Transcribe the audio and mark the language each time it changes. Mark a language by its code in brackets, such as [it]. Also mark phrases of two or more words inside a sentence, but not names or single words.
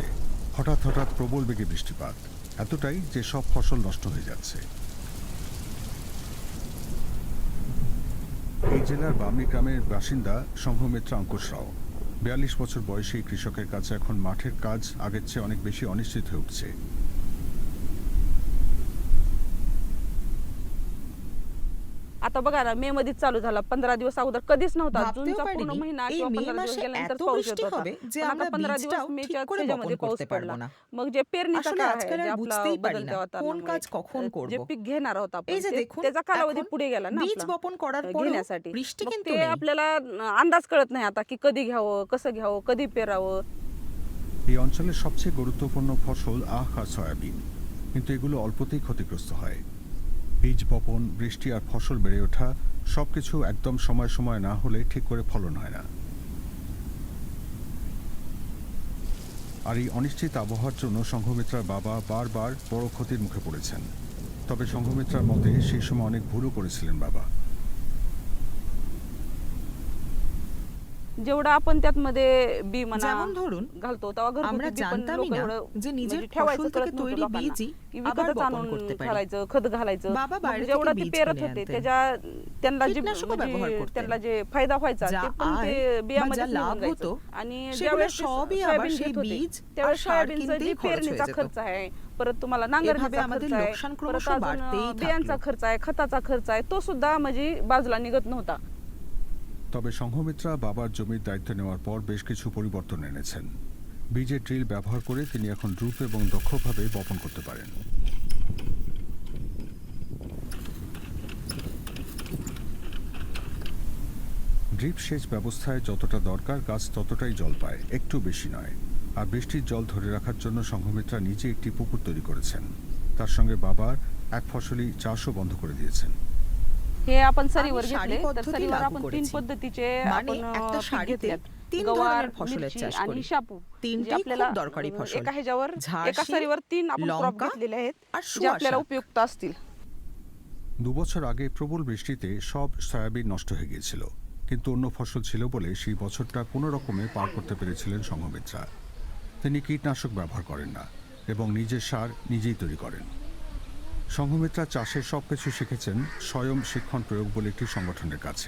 [bn] হঠাৎ হঠাৎ প্রবল বেগে বৃষ্টিপাত, এতটাই যে সব ফসল নষ্ট হয়ে যাচ্ছে। এই জেলার বামনি গ্রামের বাসিন্দা সংঘমিত্রা অঙ্কুশ রাও। 42 বছর বয়সী এই কৃষকের কাছে এখন মাঠের কাজ আগের চেয়ে অনেক বেশি অনিশ্চিত হয়ে উঠছে। [mr] आता बघा ना, मे मध्ये चालू झाला, 15 दिवस अगोदर कधीच नव्हता. जूनचा पूर्ण महिना किंवा 15 दिवस गेल्यानंतर पाऊस येत होता. पण आता 15 दिवस मेच्या त्याच्यामध्ये पाऊस पडला. मग जे पेरणीचा काळ आहे, जे आपला बदलत्या वातावरणामुळे जे पीक घेणार आहोत आपण, त्याचा कालावधी पुढे गेला ना आपला घेण्यासाठी. मग ते आपल्याला अंदाज कळत नाही आता की कधी घ्यावं, कसं घ्यावं, कधी पेरावं। [bn] এই অঞ্চলের সবচেয়ে গুরুত্বপূর্ণ ফসল আখ আর সয়াবিন, কিন্তু এগুলো অল্পতেই ক্ষতিগ্রস্ত হয়। বীজ বপন, বৃষ্টি আর ফসল বেড়ে ওঠা সবকিছু একদম সময় সময় না হলে ঠিক করে ফলন হয় না। আর এই অনিশ্চিত আবহাওয়ার জন্য সংঘমিত্রার বাবা বারবার বড় ক্ষতির মুখে পড়েছেন। তবে সংঘমিত্রার মতে সেই সময় অনেক ভুলও করেছিলেন বাবা। [mr] जेवढं आपण त्यात मध्ये बी म्हणा [bn] যেমন ধরুন [mr] घालतो तेव्हा [bn] আমরা [mr] घरगुती बी पण [bn] জানতামই [mr] लोक [bn] না [mr] एवढं [bn] যে নিজের [mr] म्हणजे [bn] ফসল [mr] ठेवायचं [bn] থেকে [mr] करत नव्हतं [bn] তৈরি [mr] लोकांना [bn] বীজই [mr] की [bn] আবার [mr] विकतच [bn] বপন [mr] आणून [bn] করতে পারি। [mr] घालायचं खत घालायचं [bn] বাবা [mr] मग [bn] বাইরে [mr] जेवढं [bn] থেকে [mr] ते [bn] বীজ [mr] पेरत [bn] কিনে [mr] होते [bn] আনতেন। [mr] त्याच्या त्यांना जे [bn] কীটনাশকও ব্যবহার [mr] म्हणजे [bn] করতেন। [mr] त्यांना যে फायदा व्हायचा [bn] যা [mr] ते पण ते [bn] আয় বা যা [mr] बियामध्ये [bn] লাভ [mr] निघून [bn] হতো [mr] जायचं आणि [bn] সেগুলো [mr] ज्यावेळेस ते [bn] সবই আবার [mr] सोयाबीन [bn] সেই [mr] घेत होते [bn] বীজ আর [mr] त्यावेळेस [bn] সার [mr] सोयाबीनचा [bn] কিনতেই [mr] जे [bn] খরচ হয়ে [mr] पेरणीचा [bn] যেত। [mr] खर्च आहे, परत तुम्हाला [bn] এভাবে [mr] नांगरणीचा [bn] আমাদের [mr] खर्च आहे, [bn] লোকসান [mr] परत [bn] ক্রমশ [mr] अजून [bn] বাড়তেই [mr] बियांचा [bn] থাকলো। [mr] खर्च आहे, खताचा खर्च आहे, तो सुद्धा म्हणजे बाजूला निघत नव्हता। [bn] তবে সংঘমিত্রা বাবার জমির দায়িত্ব নেওয়ার পর বেশ কিছু পরিবর্তন এনেছেন। বীজের ড্রিল ব্যবহার করে তিনি এখন দ্রুত এবং দক্ষভাবে বপন করতে পারেন। ড্রিপ সেচ ব্যবস্থায় যতটা দরকার গাছ ততটাই জল পায়, একটু বেশি নয়। আর বৃষ্টির জল ধরে রাখার জন্য সংঘমিত্রা নিজে একটি পুকুর তৈরি করেছেন। তার সঙ্গে বাবার এক ফসলি চাষও বন্ধ করে দিয়েছেন। [mr] हे आपण सरीवर [bn] আমি [mr] घेतले [bn] সারি [mr] तर [bn] পদ্ধতি [mr] सरीवर [bn] লাগু [mr] आपण 3 [bn] করেছি। [mr] पद्धतीचे [bn] মানে [mr] आपण [bn] একটা [mr] पीक [bn] সারিতে [mr] घेतलेत। 3 गवार, [bn] ধরনের ফসলের [mr] मिरची [bn] চাষ [mr] आणि [bn] করি। [mr] शापू जे [bn] তিনটেই [mr] आपल्याला [bn] খুব দরকারি ফসল। [mr] एका ह्याच्यावर एका [bn] ঝাড়শীল, [mr] सरीवर 3 आपण क्रॉप [bn] লঙ্কা [mr] घेतलेले आहेत [bn] আর [mr] जे आपल्याला [bn] সুয়াশা। [mr] उपयुक्त असतील। [bn] 2 বছর আগে প্রবল বৃষ্টিতে সব সয়াবিন নষ্ট হয়ে গিয়েছিল, কিন্তু অন্য ফসল ছিল বলে সেই বছরটা কোনো রকমে পার করতে পেরেছিলেন সংঘমিত্রা। তিনি কীটনাশক ব্যবহার করেন না এবং নিজের সার নিজেই তৈরি করেন। সংঘমিত্রা চাষের সবকিছু শিখেছেন স্বয়ং শিক্ষণ প্রয়োগ বলে একটি সংগঠনের কাছে।